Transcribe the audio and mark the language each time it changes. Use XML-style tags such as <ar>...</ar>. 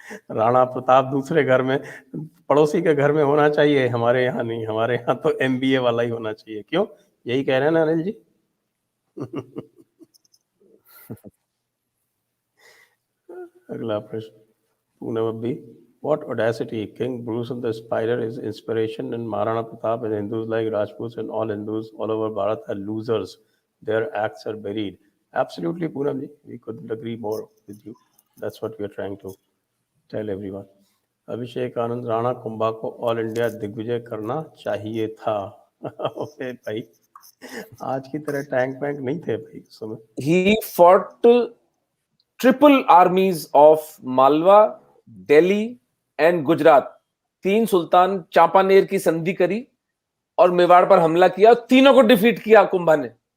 <hi>राणा प्रताप दूसरे घर में, पड़ोसी के घर में होना चाहिए, हमारे यहाँ नहीं। हमारे यहाँ तो MBA वाला ही होना चाहिए। क्यों, यही कह रहे हैं ना अनिल जी? अगला प्रश्न, Poonam अब्बी,</hi> <en>what audacity! King Bruce and the Spider is inspiration, and Maharana Pratap and Hindus like Rajputs and all Hindus all over Bharat are losers. Their acts are buried. Absolutely, Poonam ji, we couldn't agree more with you. That's what we are trying to tell everyone.</en> <hi>Abhishek Anand, Rana Kumbha को all India Digvijay करना चाहिए था। Okay भाई, आज की तरह tank वैंक नहीं थे भाई उस समय।</hi> <en>he fought triple armies of Malwa, Delhi and Gujarat।</en> <hi>3 सुल्तान चांपानेर की संधि करी और मेवाड़ पर हमला किया, तीनों को डिफीट किया कुंभा ने।</hi>